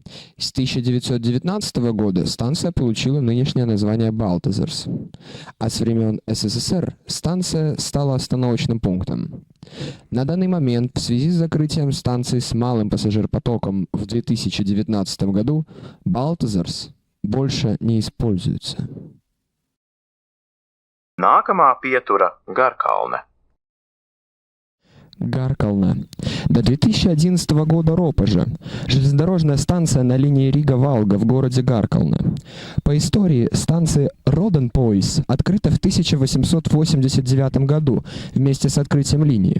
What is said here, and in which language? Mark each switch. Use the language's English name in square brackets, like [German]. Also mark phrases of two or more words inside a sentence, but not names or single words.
[Russian] С 1919 года станция получила нынешнее название Балтазерс, а с времен СССР станция стала остановочным пунктом. На данный момент в связи с закрытием станции с малым пассажиропотоком в 2019 году Балтазерс больше не используется. [Latvian] Nākamā pietura Garkalne. [Russian] Гаркална. До 2011 года Ропажа. Железнодорожная станция на линии Рига-Валга в городе Гаркална. По истории станция Роденпойс открыта в 1889 году вместе с открытием линии.